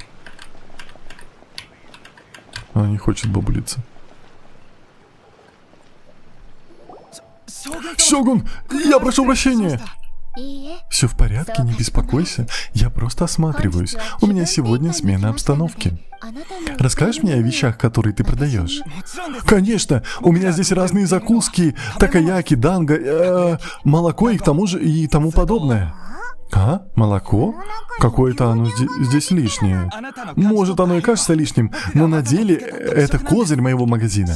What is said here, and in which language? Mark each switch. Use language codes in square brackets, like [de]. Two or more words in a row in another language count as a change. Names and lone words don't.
[ru] Она не хочет бабулиться. Сёгун, я прошу прощения. [ja] いいえ [ru] Все в порядке, не беспокойся. Я просто осматриваюсь. У меня сегодня смена обстановки. [ja] あなたの [ru] Расскажешь мне о вещах, которые ты продаешь? Конечно, у меня здесь разные закуски, такаяки, данго, молоко и к тому же и тому подобное. А? Молоко? Какое-то оно здесь лишнее. Может, оно и кажется лишним, но на деле это козырь моего магазина.